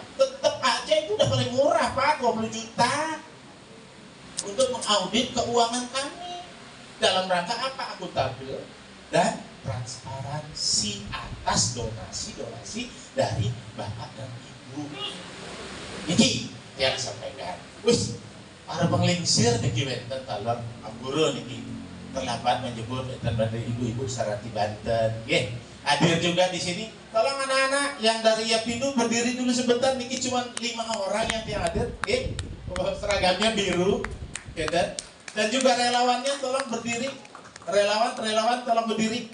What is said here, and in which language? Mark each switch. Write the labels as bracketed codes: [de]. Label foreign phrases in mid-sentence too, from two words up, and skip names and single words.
[id] Tetap aja itu udah paling murah Pak, 20 juta. Untuk mengaudit keuangan kami. Dalam rangka apa? Akuntabel dan transparansi atas donasi-donasi dari Bapak dan Ibu. Ini yang disampaikan. [ban] Wis, para penglingsir niki wonten talon Ampura niki [id] terlambat menyebut [ban] enten [id] dari ibu-ibu [ban] sarati Banten. [id] Nggih, hadir juga di sini. Tolong anak-anak yang dari Yapindo berdiri dulu sebentar, niki cuma 5 orang yang hadir. Nggih, seragamnya biru. Gitu. Dan juga relawannya tolong berdiri. Relawan tolong berdiri.